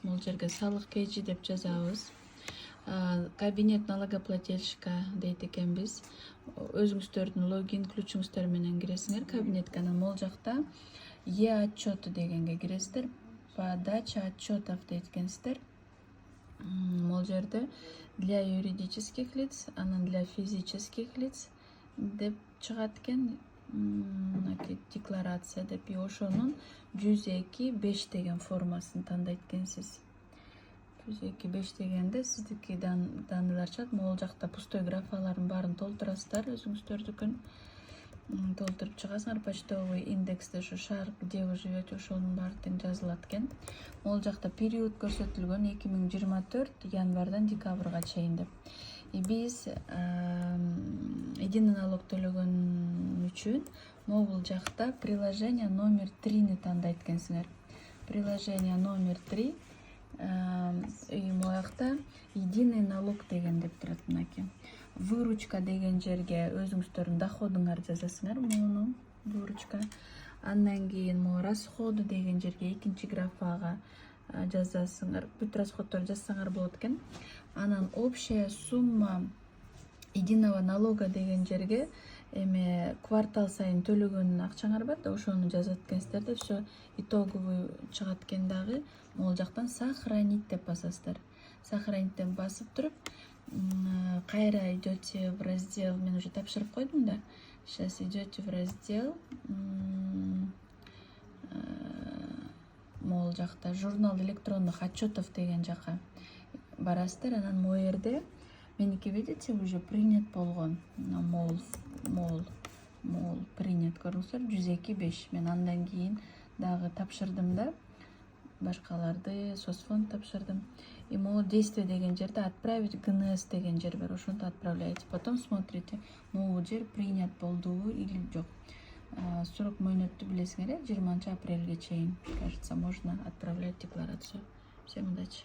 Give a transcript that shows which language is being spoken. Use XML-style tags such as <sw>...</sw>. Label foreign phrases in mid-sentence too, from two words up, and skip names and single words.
<ky>Бул жерге салык KG деп жазабыз.</ky> <ru>Кабинет налогоплательщика</ru> <ky>дейт экенбиз. Өзүңүздөрдүн логин ключуңуздар менен киресиңер кабинетке. Анан могул жакта отчеты дегенге киресиздер.</ky> <ru>Подача отчетов</ru> <ky>дейт экенсиздер. Могул жерде</ky> <ru>для юридических лиц,</ru> <ky>анан</ky> <ru>для физических лиц</ru> <ky>деп чыгат экен. Декларация деп, ошонун 102.5 деген формасын тандайт экенсиз. 102.5 дегенде сиздики данныйлар чыгат. Могул жакта пустой графалардын баарын толтурасыздар, өзүңүздөрдүкүн толтуруп чыгасыңар. Почтовый индексте ушу шаар</ky> <ru>где вы живете</ru> <ky>ошонун баары тең жазылат экен. Могул жакта период көрсөтүлгөн 2024 январдан декабрга чейин деп. Биз</ky> <ru>единый налог</ru> <ky>төлөгөн үчүн могул жакта</ky> <ru>приложение номер</ru> <ky>3-ни тандайт экенсиңер.</ky> <ru>Приложение номер</ru> <ky>3 моякта</ky> <ru>единый налог</ru> <ky>деген деп турат мынакей. Выручка деген жерге өзүңүздөрдүн доходуңарды жазасыңар, муну выручка. Андан кийин могу расходы деген жерге экинчи графага жазасыңар. Бүт расходдорду жазсаңар болот экен. Анан</ky> <ru>общая сумма единого налога</ru> <ky>деген жерге квартал сайын төлөгөн акчаңар бар да, ошону жазат экенсиздер да,</ky> <ru>все итоговый</ru> <ky>чыгат экен дагы. Могул жактан сохранить деп басасыздар. Сохранить деп басып туруп, кайра</ky> <ru>идете в раздел,</ru> <ky>мен уже тапшырып койдум да.</ky> <ru>Сейчас идете в раздел</ru> <ky>могул жакта</ky> <ru>журнал электронных отчетов</ru> <ky>деген жака барасыздар. Анан могу жерде меники</ky> <ru>видите уже принят</ru> <ky>болгон. Мол принят көрүңүздөр 102.5. Мен андан кийин дагы тапшырдым да, башкаларды соцфонд тапшырдым. И могу действие деген жерде</ky> <ru>отправить ГНС</ru> <ky>деген жер бар, ошонту отправляете.</ky> <ru>Потом смотрите,</ru> <ky>могу жер принят болдубу или жок. Срок мөөнөттү билесиңер, 20 апрелге чейин,</ky> <ru>кажется, можно отправлять декларацию. Всем удачи.</ru>